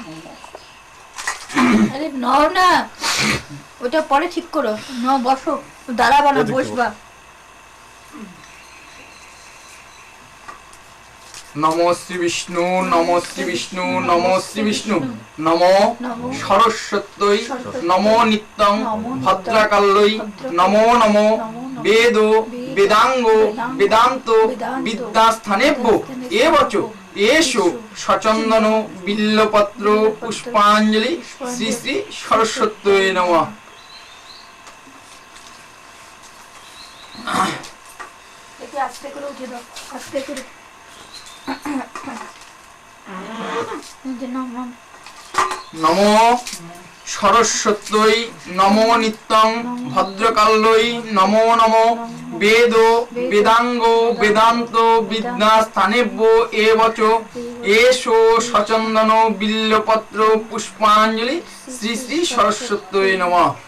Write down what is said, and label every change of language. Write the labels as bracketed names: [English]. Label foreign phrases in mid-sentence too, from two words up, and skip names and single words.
[Bangla] আরে নাও না, ওটা পরে ঠিক করো। নাও বসো, দাঁড়াবা না, বসবা। [Sanskrit] नमो श्री विष्णु नमो श्री विष्णु नमो श्री विष्णु नमो सरस्वत्यै नमो नित्यं भद्रकाल्यै नमो नमो वेदो वेदांगो वेदांतो विद्यास्थानेभ्यो एवच एषु सचन्दन बिल्लपत्र पुष्पाञ्जलि श्री श्री सरस्वत्यै नमः। [Bangla] এটি আস্তে করে উঠে দাও, আস্তে করে। [Sanskrit] नमो सरस्वत्यै नमो नित्यं भद्रकाल्यै नमो नमो वेदो वेदांगो वेदांतो विद्यास्थानेभ्यो एवच एषु सचन्दन बिल्लपत्र पुष्पाञ्जलि श्री श्री सरस्वत्यै नमः।